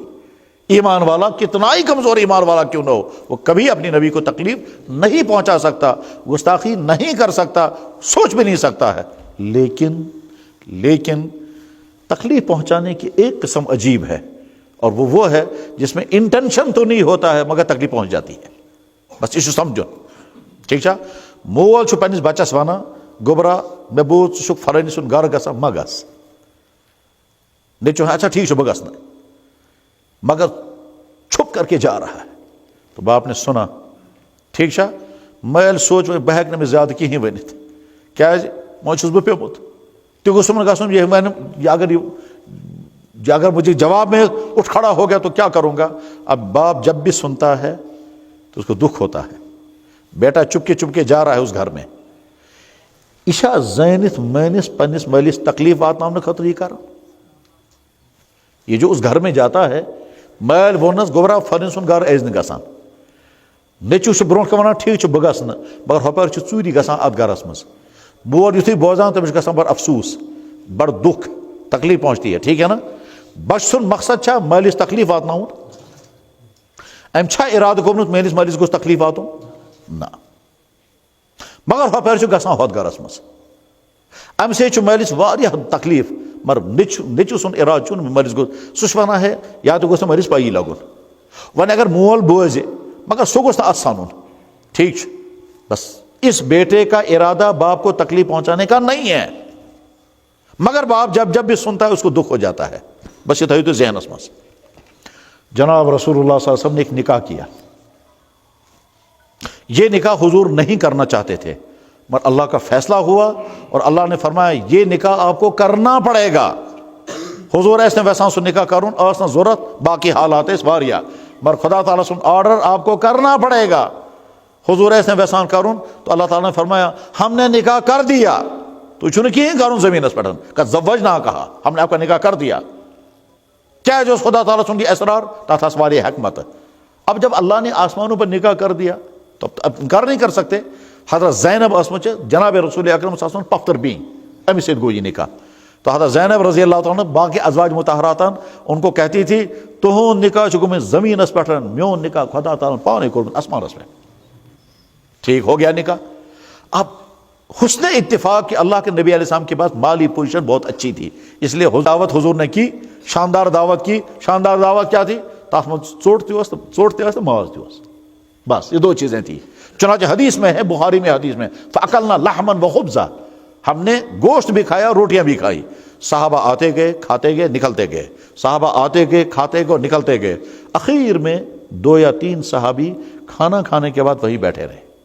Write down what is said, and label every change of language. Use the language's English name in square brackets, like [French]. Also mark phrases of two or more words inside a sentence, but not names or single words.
[Urdu] ایمان والا کتنا ہی کمزور ایمان والا کیوں نہ ہو، وہ کبھی اپنی نبی کو تکلیف نہیں پہنچا سکتا، گستاخی نہیں کر سکتا، سوچ بھی نہیں سکتا ہے۔ لیکن تکلیف پہنچانے کی ایک قسم عجیب ہے، اور وہ ہے جس میں انٹینشن تو نہیں ہوتا ہے مگر تکلیف پہنچ جاتی ہے۔ بس یہ سمجھو، ٹھیک ہے؟ [Kashmiri] مول چھو پنس بچس وانا گوبرا میں بوت ژٕ فرانی سن گھر گژھان ما گژھ، نیچو اچھا ٹھیک بہ گژھنہٕ، [Urdu] مگر چھپ کر کے جا رہا ہے۔ تو باپ نے سنا، [Kashmiri] ٹھیک چھا، میں سوچ بہ ہیکہ نہٕ زیادہ کہین ورنت، کیاز وۄنۍ چھُس بہٕ پیوٚمُت، تہِ گوٚژھُم نہٕ گژھُن [Urdu] یہ اگر مجھے جواب میں اٹھ کھڑا ہو گیا تو کیا کروں گا۔ اب باپ جب بھی سنتا ہے تو اس کو دکھ ہوتا ہے، بیٹا چپ کے جا رہا ہے اس گھر میں، [Kashmiri] اشا زینت مینس پنس مالس تکلیف واتناؤنہٕ خٲطرٕ [Urdu] یہ کر۔ یہ جو اس گھر میں جاتا ہے، [Kashmiri] مال وونس گوبرا فرن سن گھر ایز نہٕ گژھان، نیچو چھ برونٛٹھ کنہِ ونان ٹھیک چھ بہٕ گژھٕ نہٕ، مگر ہپٲرۍ چھِ ژوٗری گژھان اتھ گھرس منٛز۔ بور یُتھُے بوزان تٔمِس چھُ گژھان بڑٕ افسوٗس، بڑٕ دکھ، [Urdu] تکلیف پہنچتی ہے، ٹھیک ہے نا۔ [Kashmiri] بچ سُنٛد مقصد چھا مٲلِس تکلیف واتناوُن؟ أمۍ چھا ارادٕ کوٚرمُت میٲنِس مٲلِس گوٚژھ تکلیف واتُن؟ نہ، مگر ہپٲرۍ چھُ گژھان ہۄتھ گھرس منٛز، امہِ سۭتۍ چھُ مٲلِس واریاہ تکلیف، مگر نیٚچوٗ سُنٛد ارادٕ چھُنہٕ مٲلِس گوٚژھ، سُہ چھُ ونان ہے یا تہِ گوٚژھ نہٕ مٲلِس پَیی لگُن۔ وۄنۍ اگر مول بوزِ مگر سُہ گوٚژھ نہٕ اتھ سنُن، ٹھیک چھُ۔ [Urdu] بس اس بیٹے کا ارادہ باپ کو تکلیف پہنچانے کا نہیں ہے، مگر باپ جب بھی سنتا ہے اس کو دکھ ہو جاتا ہے۔ [Kashmiri] بس یہ تھٲیِو تُہۍ ذہنس منٛز۔ [Urdu] جناب رسول اللہ [Arabic] صلی اللہ علیہ وسلم [Urdu] نے ایک نکاح کیا، یہ نکاح حضور نہیں کرنا چاہتے تھے، مگر اللہ کا فیصلہ ہوا اور اللہ نے فرمایا یہ نکاح آپ کو کرنا پڑے گا۔ [Kashmiri] حضور ایسے ویسا سو نکاح کرن ٲس نہٕ ضرورت، باقی حالات ٲسۍ واریاہ، مگر خدا تعالیٰ سُنٛد آرڈر [Urdu] آپ کو کرنا پڑے گا۔ حضور ایسے ویسان کرن تو اللہ تعالیٰ نے فرمایا ہم نے نکاح کر دیا، [Kashmiri] تو چھُنہٕ کِہیٖنۍ کرُن زمینس پٮ۪ٹھ، [Urdu] زوجنا کہا، ہم نے آپ کا نکاح کر دیا۔ [Kashmiri] کیا جو خدا تعالیٰ سُنٛد یہ اسرار تتھ آس واریاہ حکمت۔ [Urdu] اب جب اللہ نے آسمانوں پر نکاح کر دیا تو اب انکار نہیں کر سکتے۔ [Kashmiri] حضرت زینب ٲسمٕژ جناب رسول اکرم [Arabic] صلی اللہ علیہ وسلم [Kashmiri] پفتر بیٖن، امہِ سۭتۍ گوٚو یہ نکاح۔ تو حضرت زینب [Arabic] رضی اللہ تعالیٰ [Kashmiri] باقی ازواج مطہراتن [Urdu] ان کو کہتی تھی [Kashmiri] تہنٛد نکاح چھُ گوٚمُت زمینس پٮ۪ٹھ، میون نکاح خدا تعالیٰ پانے کوٚرمُت آسمانس پٮ۪ٹھ۔ [Urdu] ٹھیک ہو گیا نکاح۔ اب حسن اتفاق کہ اللہ کے نبی [Arabic] علیہ السلام [Urdu] کے پاس مالی پوزیشن بہت اچھی تھی، اس لیے دعوت حضور نے کی، شاندار دعوت کی۔ شاندار دعوت کیا تھی؟ [Kashmiri] تاتھ منٛز ژوٚٹ تہِ ٲس تہٕ ماز تہِ اوس، [Urdu] بس یہ دو چیزیں تھی۔ چنانچہ حدیث میں ہے، بخاری میں حدیث میں، [Arabic] فاکلنا لحما وخبزا، [Urdu] ہم نے گوشت بھی کھایا، روٹیاں بھی کھائی۔ صحابہ آتے گئے، کھاتے گئے، نکلتے گئے، صحابہ آتے گئے، کھاتے گئے، نکلتے گئے۔ اخیر میں 2 یا 3 صحابی کھانا کھانے کے بعد وہیں بیٹھے رہے۔